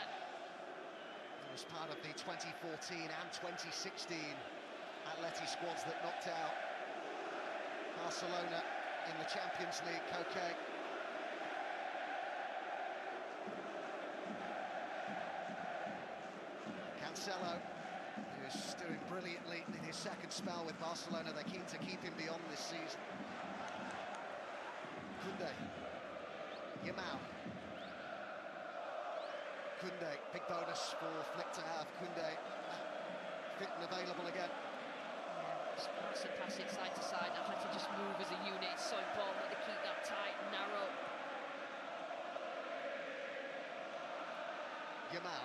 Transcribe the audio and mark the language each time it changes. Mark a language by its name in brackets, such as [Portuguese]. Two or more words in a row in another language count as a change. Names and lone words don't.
[English] It was part of the 2014 and 2016 Atleti squads that knocked out Barcelona in the Champions League. Koke. Cancelo, who's doing brilliantly in his second spell with Barcelona. They're keen to keep him beyond this season. Koundé. Yamal. Koundé, big bonus for Flick to have. Koundé fit and available again. Just pass and pass it side to side. Atleti just move as a unit. It's so important that they keep that tight, narrow. Yamal.